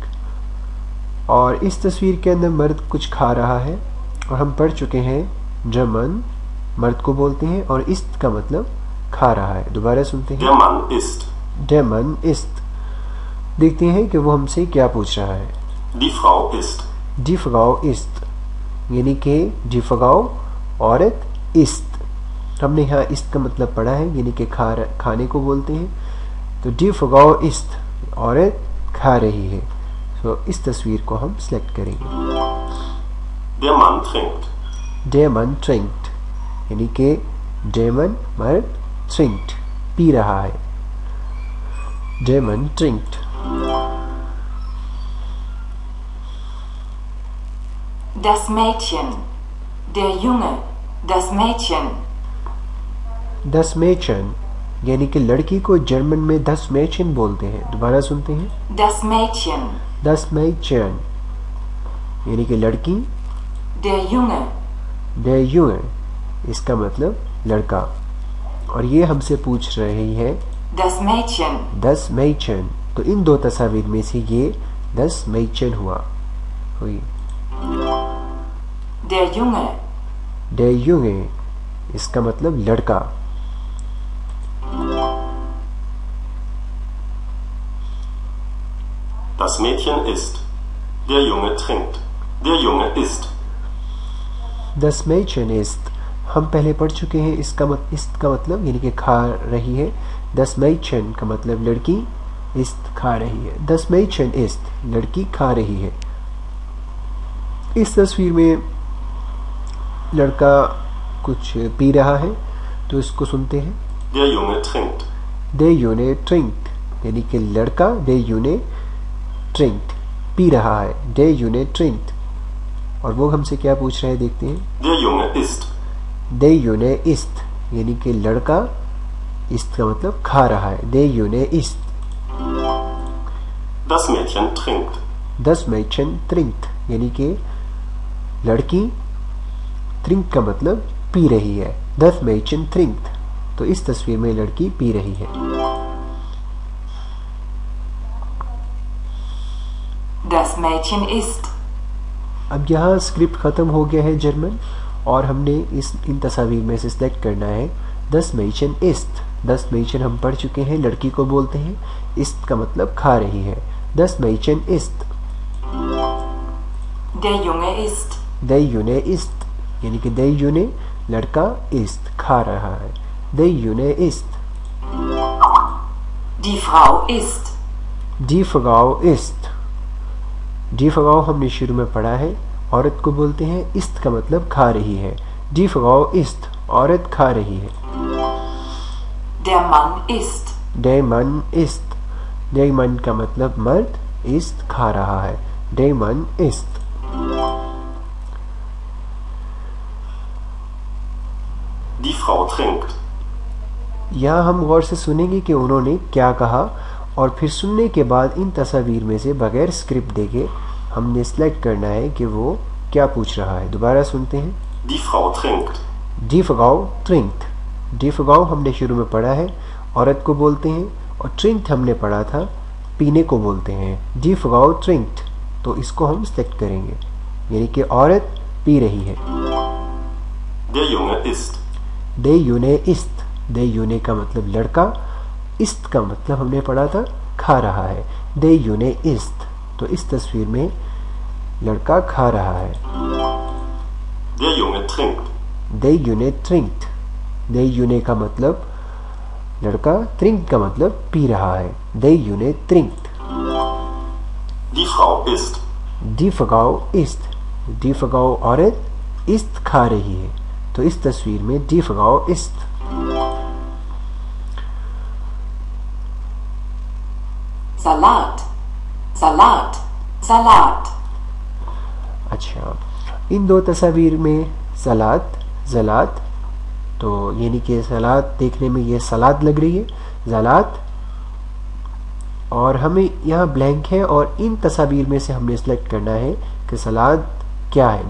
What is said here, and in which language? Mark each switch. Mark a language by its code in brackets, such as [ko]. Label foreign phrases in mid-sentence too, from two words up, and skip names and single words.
[hi] और इस तस्वीर के अंदर मर्द कुछ खा रहा है, और हम पढ़ चुके हैं जर्मन मर्द को बोलते हैं और इस्त का मतलब खा रहा है। दोबारा सुनते हैं। [de] Der Mann isst. Der Mann isst। [hi] देखते हैं कि वो हमसे क्या पूछ रहा है। [de] Die Frau isst. Die Frau isst [hi] यानी कि [de] die Frau [hi] औरत, isst हमने यहाँ इस्त का मतलब पढ़ा है यानी कि खाने को बोलते हैं। तो [de] die Frau isst [hi] औरत खा रही है। तो इस तस्वीर को हम सिलेक्ट करेंगे। [de] Der Mann trinkt. Der Mann trinkt [hi] यानी कि [de] der Mann [hi] मर्द, trinkt पी रहा है। [de] Der Mann trinkt। Das Mädchen. Der Junge. Das Mädchen. Das Mädchen [hi] यानी कि लड़की को जर्मन में [de] das Mädchen [hi] बोलते हैं। दोबारा सुनते हैं। [de] Das Mädchen. Das Mädchen [hi] यानी कि लड़की। [de] Der Junge. Der Junge [hi] इसका मतलब लड़का, और ये हमसे पूछ रही है [de] Das Mädchen. das Mädchen। [hi] तो इन दो तस्वीर में से ये [de] das Mädchen [hi] हुई। [de] Der Junge. Der Junge [hi] इसका मतलब लड़का। [de] Das Mädchen isst. Der Junge trinkt. Der Junge isst. Das Mädchen isst [hi] हम पहले पढ़ चुके हैं। इसका मतलब यानी कि खा रही है। [de] Das Mädchen [hi] का मतलब लड़की, isst खा रही है। [de] Das Mädchen isst [hi] लड़की खा रही है। इस तस्वीर में लड़का कुछ पी रहा है, तो इसको सुनते हैं। [de] Der Junge trinkt. Der Junge trinkt [hi] यानी कि लड़का [de] der Junge trinkt [hi] पी रहा है। [de] Der Junge trinkt [hi] और वो हमसे क्या पूछ रहा है, देखते हैं। [de] Der Junge isst. Der Junge isst [hi] यानी कि लड़का, isst का मतलब खा रहा है। [de] Der Junge isst। Das Mädchen trinkt. Das Mädchen trinkt [hi] यानी कि लड़की, trink का मतलब पी रही है। [de] Das Mädchen trinkt [hi] तो इस तस्वीर में लड़की पी रही है। [de] Das Mädchen isst. [hi] अब यहाँ स्क्रिप्ट ख़त्म हो गया है जर्मन, और हमने इन तस्वीर में से सिलेक्ट करना है [de] das Mädchen isst। das Mädchen [hi] हम पढ़ चुके हैं, लड़की को बोलते हैं। isst का मतलब खा रही है। [de] das Mädchen isst। Der Junge isst. Der Junge isst [hi] यानी कि [de] der Junge [hi] लड़का, isst खा रहा है। [de] der Junge isst। Die Frau isst. Die Frau isst। die Frau [hi] हमने शुरू में पढ़ा है, औरत को बोलते हैं। isst का मतलब खा रही है। [de] die Frau isst [hi] औरत खा रही है। [de] Der Mann isst. der Mann isst der Mann [hi] का मतलब मर्द, isst खा रहा है। [de] der Mann isst। Die Frau trinkt. [hi] यहाँ हम गौर से सुनेंगे कि उन्होंने क्या कहा, और फिर सुनने के बाद इन तस्वीर में से बगैर स्क्रिप्ट देके हमने सिलेक्ट करना है कि वो क्या पूछ रहा है। दोबारा सुनते हैं। [de] Die Frau trinkt. Die Frau trinkt. Die Frau [hi] हमने शुरू में पढ़ा है, औरत को बोलते हैं, और trinkt हमने पढ़ा था, पीने को बोलते हैं. [de] Die Frau trinkt. [hi] तो इसको हम सेलेक्ट करेंगे, यानी कि औरत पी रही है. [de] Der Junge isst. Der Junge isst. Der Junge [hi] का मतलब लड़का, ist का मतलब हमने पढ़ा था खा रहा है. [de] Der Junge isst. [hi] तो इस तस्वीर में लड़का खा रहा है. [de] Der Junge trinkt. Der Junge trinkt. Der Junge [hi] का मतलब लड़का, trinkt का मतलब पी रहा है. [de] Der Junge trinkt. Die Frau isst. Die Frau isst. Die Frau [hi] औरत, ist खा रही है. तो इस तस्वीर में [de] die Frau isst. Salat, Salat, Salat. [hi] अच्छा, इन दो तस्वीर में सलाद, जलात, तो यानी कि सलाद देखने में ये सलाद लग रही है, जलात, और हमें यहाँ ब्लैंक है, और इन तस्वीर में से हमने सेलेक्ट करना है कि सलाद क्या है.